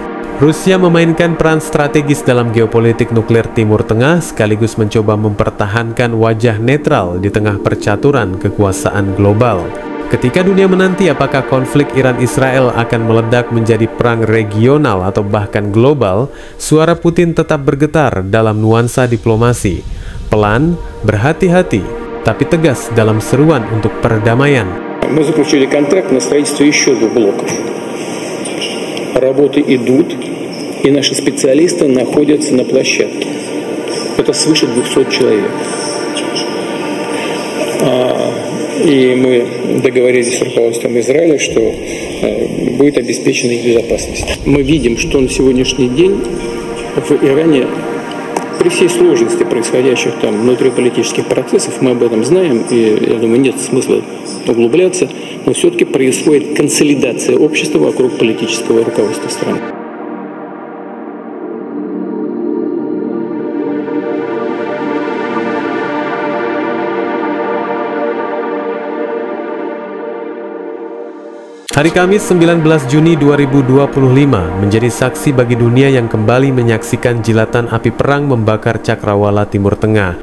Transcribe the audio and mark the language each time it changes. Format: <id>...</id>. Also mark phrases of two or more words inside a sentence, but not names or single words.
<id>Rusia memainkan peran strategis dalam geopolitik nuklir Timur Tengah sekaligus mencoba mempertahankan wajah netral di tengah percaturan kekuasaan global. Ketika dunia menanti apakah konflik Iran-Israel akan meledak menjadi perang regional atau bahkan global, suara Putin tetap bergetar dalam nuansa diplomasi. Pelan, berhati-hati, tapi tegas dalam seruan untuk perdamaian.</id> <ru>Мы заключили контракт на строительство еще 2 блоков. Работы идут, и наши специалисты находятся на площадке. Это свыше 200 человек. И мы договорились с руководством Израиля, что будет обеспечена их безопасность. Мы видим, что на сегодняшний день в Иране, при всей сложности происходящих там внутриполитических процессов, мы об этом знаем, и я думаю, нет смысла углубляться, но все-таки происходит консолидация общества вокруг политического руководства страны.</ru> <id>Hari Kamis 19 Juni 2025 menjadi saksi bagi dunia yang kembali menyaksikan jilatan api perang membakar cakrawala Timur Tengah.</id>